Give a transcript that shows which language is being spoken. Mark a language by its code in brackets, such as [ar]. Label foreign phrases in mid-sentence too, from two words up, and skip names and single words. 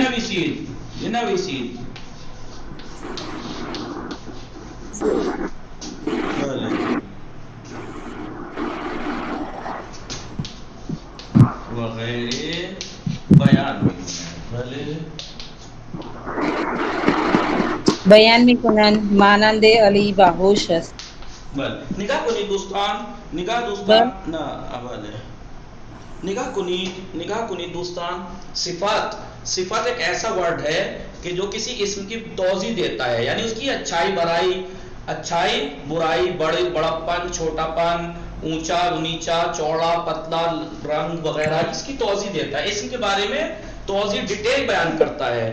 [fa] بنویسید. بله وغیره بیان میکنن. بله بیان میکنن مانند علی باهوش است. بله نگاه کنید دوستان. نه بله نگاه کنید دوستان. [ur] صفت ایک ایسا ورڈ ہے کہ جو کسی اسم کی توضیح دیتا ہے، یعنی اس کی اچھائی برائی، بڑپن چھوٹاپن، اونچا نیچا، چوڑا پتلا، رنگ وغیرہ اس کی توضیح دیتا ہے. اسم کے بارے میں توضیح ڈیٹیل بیان کرتا ہے.